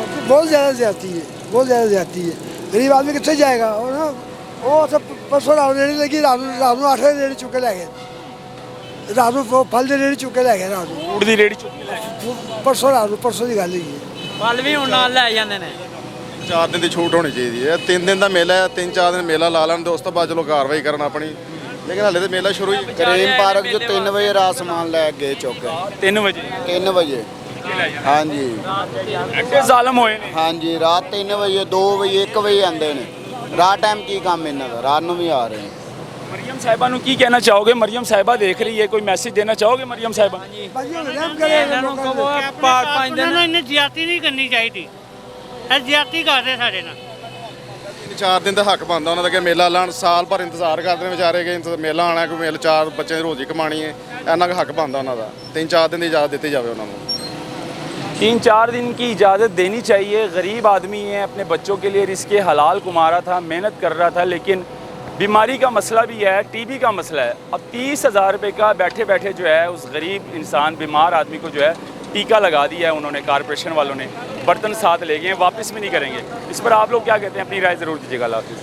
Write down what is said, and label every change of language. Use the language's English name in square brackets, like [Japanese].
[Hindi] बहुत ज़्यादा ज्यादती है, बहुत ज़्यादा ज्यादती है। गरीब आदमी कितने जाएगा? और ना वो सब परसों रात रेड़ी लगी, रात को 8 रेड़ी चुके लै गए, रात को फल की रेड़ी चुके लै गए, रात को फ्रूट की रेड़ी चुक के ले गए। [Punjabi] परसों की गल है। ਫਲ ਵੀ ਹੁਣ ਨਾਲ ਲੈ ਜਾਂਦੇ ਨੇ। 4 ਦਿਨ ਦੀ ਛੂਟ ਹੋਣੀ ਚਾਹੀਦੀ ਹੈ। 3 ਦਿਨ ਦਾ ਮੇਲਾ ਹੈ, 3-4 ਦਿਨ ਮੇਲਾ ਲਾ ਲੈਣ ਤੇ ਉਸ ਤੋਂ ਬਾਅਦ ਚਲੋ ਕਾਰਵਾਈ ਕਰਨ ਆਪਣੀ। ਲੇਕਿਨ ਹਾਲੇ ਤੇ ਮੇਲਾ ਸ਼ੁਰੂ ਹੀ ਕਰੀਮ ਪਾਰਕ ਜੋ 3 ਵਜੇ ਰਾਤ ਸਮਾਨ ਲੈ ਕੇ ਗਏ ਚੁੱਕ ਕੇ। 3 ਵਜੇ 3 ਵਜੇ ਹਾਂਜੀ ਐਡੇ ਜ਼ਾਲਮ ਹੋਏ ਨੇ। ਹਾਂਜੀ, ਰਾਤ 3 ਵਜੇ 2 ਵਜੇ 1 ਵਜੇ ਆਉਂਦੇ ਨੇ। ਰਾਤ ਟਾਈਮ ਕੀ ਕੰਮ ਇਹਨਾਂ ਦਾ? ਰਾਤ ਨੂੰ ਵੀ ਆ ਰਹੇ ਨੇ। मरियम साहिबा ਨੂੰ ਕੀ ਕਹਿਣਾ ਚਾਹੋਗੇ? ਮਰੀਮ ਸਾਹਿਬਾ ਦੇਖ ਰਹੀ ਹੈ, ਕੋਈ ਮੈਸੇਜ ਦੇਣਾ ਚਾਹੋਗੇ ਮਰੀਮ ਸਾਹਿਬਾ? ਇਹਨਾਂ ਨੂੰ ਕਹੋ 5 ਦਿਨ ਇਹਨੇ ਜ਼ਿਆਦਤੀ ਨਹੀਂ ਕਰਨੀ ਚਾਹੀਦੀ। ਇਹ ਜ਼ਿਆਦਤੀ ਕਰਦੇ ਸਾਡੇ ਨਾਲ। 4 ਦਿਨ ਦਾ ਹੱਕ ਬਣਦਾ ਉਹਨਾਂ ਦਾ ਕਿ ਮੇਲਾ ਲਾਣ। ਸਾਲ ਭਰ ਇੰਤਜ਼ਾਰ ਕਰਦੇ ਨੇ ਵਿਚਾਰੇ ਕਿ ਮੇਲਾ ਆਣਾ, ਕੋਈ ਮੇਲ 4 ਬੱਚੇ ਦੀ ਰੋਜ਼ੀ ਕਮਾਣੀ ਹੈ। ਇੰਨਾ ਕੁ ਹੱਕ ਬਣਦਾ ਉਹਨਾਂ ਦਾ। 3-4 ਦਿਨ ਦੀ ਇਜਾਜ਼ਤ ਦਿੱਤੀ ਜਾਵੇ ਉਹਨਾਂ ਨੂੰ। [Hindi] 3-4 दिन की इजाज़त देनी चाहिए। गरीब आदमी है, अपने बच्चों के लिए रिस्क हलाल कमा रहा था, मेहनत कर रहा था, लेकिन बीमारी का मसला भी है, टीबी का मसला है। अब 30,000 रुपये का बैठे बैठे जो है उस गरीब इंसान बीमार आदमी को जो है टीका लगा दिया है उन्होंने, कारपोरेशन वालों ने। बर्तन साथ ले गए हैं, वापस भी नहीं करेंगे। इस पर आप लोग क्या कहते हैं? अपनी राय ज़रूर दीजिएगा। अल्लाह हाफ़िज़।